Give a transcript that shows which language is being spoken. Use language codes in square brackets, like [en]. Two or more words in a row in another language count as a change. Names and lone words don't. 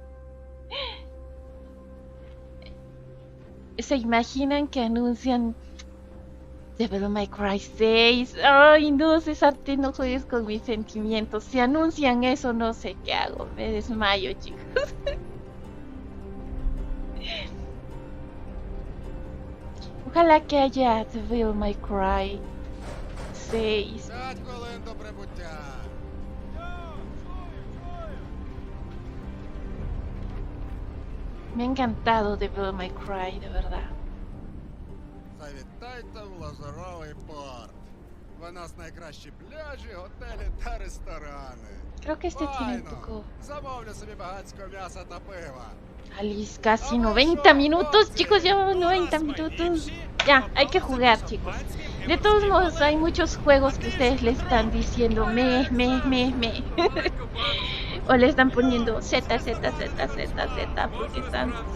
[es] ¿Se imaginan que anuncian Devil May Cry 6? Ay, no, Césarte, no juegues con mis sentimientos. Si anuncian eso, no sé qué hago. Me desmayo, chicos. Ojalá que haya Devil May Cry 6. Me ha encantado Devil May Cry, de verdad. [uk] Завітайте в лазуровий порт. У нас найкращі пляжі, готелі та ресторани. [es] Creo que este tiene un poco... [uk] Замовлю собі багатського м'яса та пива. [es] Alys, casi 90 minutos, chicos, ya 90 minutos. Ya, hay que jugar, chicos. De todos modos, hay muchos juegos que ustedes le están diciendo me. O le están poniendo Z, porque están...